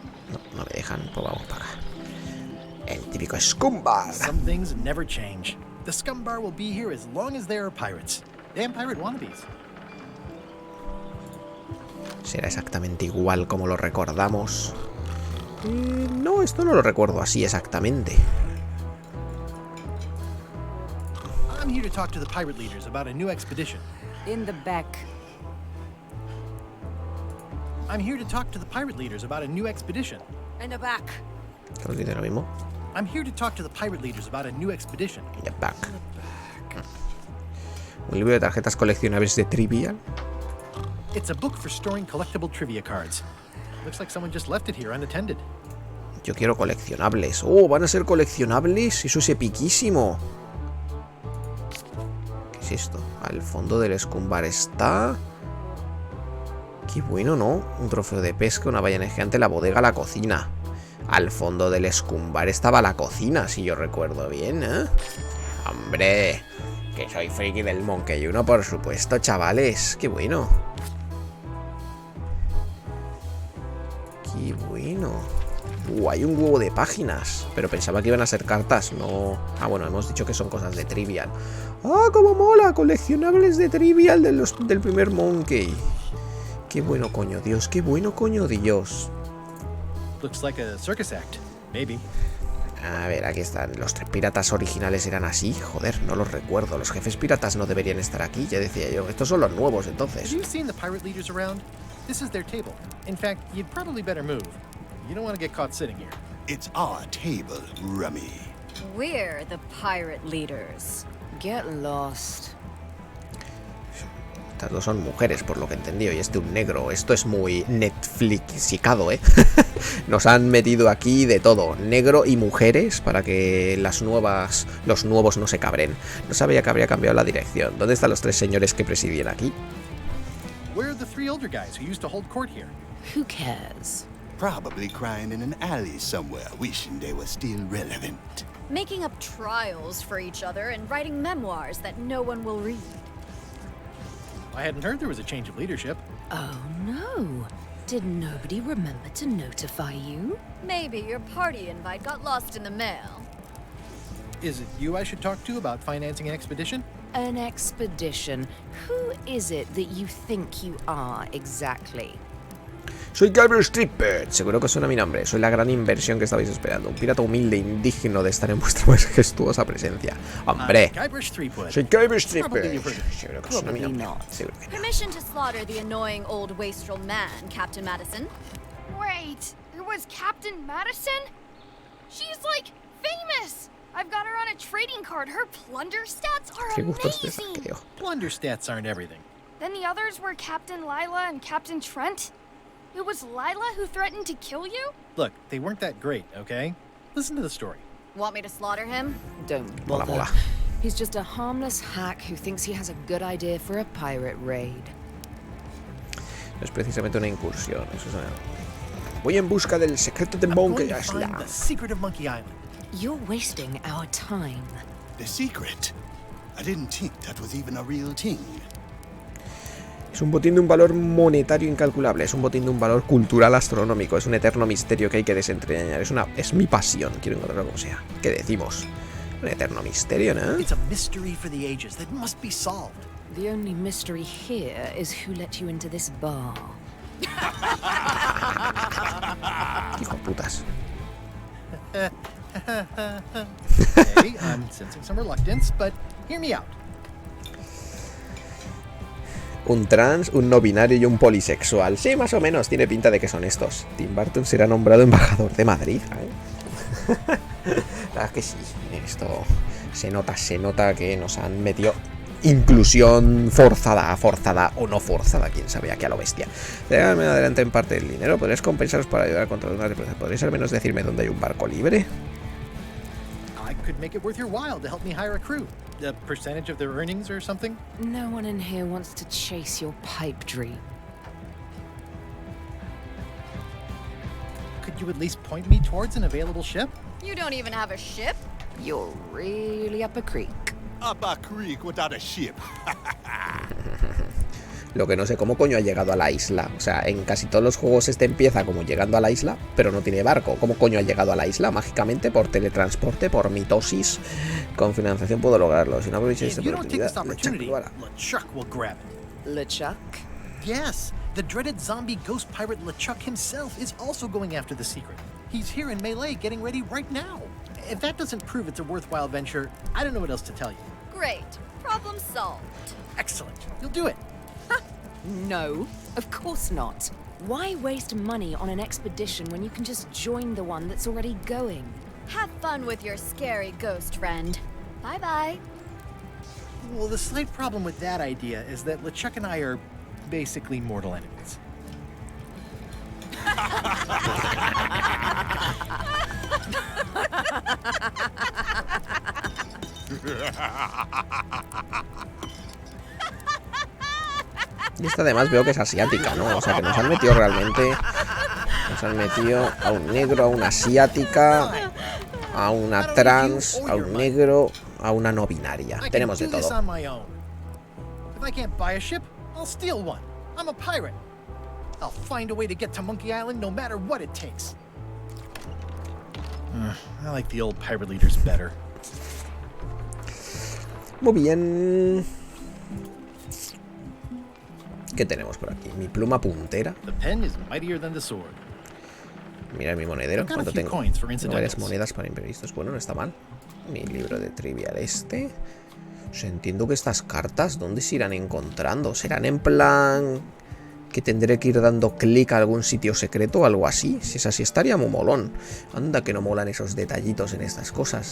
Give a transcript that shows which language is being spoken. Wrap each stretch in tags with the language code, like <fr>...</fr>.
<es>No, no me dejan, pues vamos para acá. El típico scumbar.</es> <en>Some things never change. The scumbar will be here as long as there are pirates. Damn pirate wannabes.</en> <es>¿Será exactamente igual como lo recordamos? No, esto no lo recuerdo así exactamente.</es> <en>I'm here to talk to the pirate leaders about a new expedition. In the back. I'm here to talk to the pirate leaders about a new expedition. In the back.</en> <es>¿Os dice lo mismo?</es> <en>I'm here to talk to the pirate leaders about a new expedition. In the back.</en> <es>Un libro de tarjetas coleccionables de Trivial.</es> <en>It's a book for storing collectible trivia cards. Looks like someone just left it here unattended.</en> <es>Yo quiero coleccionables. Oh, van a ser coleccionables. Eso es epiquísimo. ¿Qué es esto? Al fondo del scumbar está... Qué bueno, ¿no? Un trofeo de pesca, una ballena gigante, la bodega, la cocina. Al fondo del scumbar estaba la cocina, si yo recuerdo bien, ¿eh? ¡Hombre! Que soy friki del Monkey 1, por supuesto, chavales. ¡Qué bueno! ¡Qué bueno! Hay un huevo de páginas. Pero pensaba que iban a ser cartas, no... Ah, bueno, hemos dicho que son cosas de Trivial. ¡Ah, cómo mola! Coleccionables de Trivial del primer Monkey. ¡Qué bueno, coño Dios! ¡Qué bueno, coño Dios!</es> <en>Looks like a circus act, maybe.</en> <es>A ver, aquí están. Los 3 piratas originales eran así. Joder, no los recuerdo. Los jefes piratas no deberían estar aquí, ya decía yo. Estos son los nuevos, entonces.</es> <en>Have you seen the pirate leaders around? This is their table. In fact, you'd probably better move. You don't want to get caught sitting here. It's our table, Rummy. We're the pirate leaders. Get lost.</en> <es>Estas dos son mujeres, por lo que he entendido, y este un negro. Esto es muy Netflixicado, ¿eh? Nos han metido aquí de todo, negro y mujeres, para que los nuevos no se cabren. No sabía que habría cambiado la dirección. ¿Dónde están los 3 señores que presidían aquí?</es> <en>Where are the 3 older guys who used to hold court here? Who cares? Probably crying in an alley somewhere, wishing they were still relevant. Making up trials for each other and writing memoirs that no one will read. I hadn't heard there was a change of leadership. Oh no. Did nobody remember to notify you? Maybe your party invite got lost in the mail. Is it you I should talk to about financing an expedition? An expedition? Who is it that you think you are exactly?</en> <es>Soy Guybrush Stripper. Seguro que suena mi nombre. Soy la gran inversión que estabais esperando. Un pirata humilde e indigno de estar en vuestra majestuosa presencia. ¡Hombre! Soy Guybrush Stripper. Seguro que suena mi nombre. Seguro que no.</es> <en>Permission to slaughter the annoying old wastrel man, Captain Madison. Wait, it was Captain Madison? She's like famous! I've got her on a trading card. Her plunder stats are amazing! Plunder stats aren't everything. Then the others were Captain Lila and Captain Trent? It was Lila who threatened to kill you? Look, they weren't that great, okay? Listen to the story. Want me to slaughter him? Don't bother. He's just a harmless hack who thinks he has a good idea for a pirate raid.</en> <es>No es precisamente una incursión, eso es una... Voy en busca del secreto de Monkey Island.</es> <en>The secret of Monkey Island. You're wasting our time. The secret? I didn't think that was even a real thing.</en> <es>Es un botín de un valor monetario incalculable, es un botín de un valor cultural astronómico, es un eterno misterio que hay que desentrañar, es mi pasión, quiero encontrarlo como sea. ¿Qué decimos? Un eterno misterio, ¿no?</es> <en>It's a mystery for the ages that must be solved. The only mystery here is who let you into this bar.</en> <es>Hijo putas.</es> <en>Okay, I'm sensing some reluctance, but hear me out.</en> <es>Un trans, un no binario y un polisexual. Sí, más o menos, tiene pinta de que son estos. Tim Burton será nombrado embajador de Madrid, ¿eh? La verdad es que sí, esto se nota que nos han metido inclusión forzada o no forzada, quién sabe, aquí a lo bestia. Déjame adelante en parte del dinero, ¿podrías compensaros para ayudar contra una represa? ¿Podrías al menos decirme dónde hay un barco libre?</es> <en>I could make it worth your while to help me hire a crew. A percentage of their earnings or something? No one in here wants to chase your pipe dream. Could you at least point me towards an available ship? You don't even have a ship? You're really up a creek. Up a creek without a ship.</en> <es>Lo que no sé cómo coño ha llegado a la isla. O sea, en casi todos los juegos este empieza como llegando a la isla, pero no tiene barco. ¿Cómo coño ha llegado a la isla? Mágicamente, por teletransporte, por mitosis. Con financiación puedo lograrlo. Si no aprovecháis esta oportunidad,</es> <en>LeChuck will grab it. LeChuck? Yes, the dreaded zombie ghost pirate LeChuck himself is also going after the secret. He's here in Meleé getting ready right now. If that doesn't prove it's a worthwhile venture, I don't know what else to tell you. Great. Problem solved. Excellent. You'll do it. No, of course not. Why waste money on an expedition when you can just join the one that's already going? Have fun with your scary ghost friend. Bye-bye. Well, the slight problem with that idea is that LeChuck and I are basically mortal enemies.</en> <es>Y esta además veo que es asiática, ¿no? O sea, que nos han metido realmente... Nos han metido a un negro, a una asiática, a una trans, a un negro, a una no binaria. Tenemos de todo.</es> <en>If I can't buy a ship, I'll steal one. I'm a pirate. I'll find a way to get to Monkey Island no matter what it takes. I like the old pirate leaders better.</en> <es>Muy bien. ¿Qué tenemos por aquí? Mi pluma puntera.</es> <en>The pen is mightier than the sword.</en> <es>Mira mi monedero. ¿Cuánto tengo? Varias monedas para imprevistos. Bueno, no está mal. Mi libro de trivial este. O sea, entiendo que estas cartas, ¿dónde se irán encontrando? ¿Serán en plan que tendré que ir dando clic a algún sitio secreto o algo así? Si es así, estaría muy molón. Anda que no molan esos detallitos en estas cosas.</es>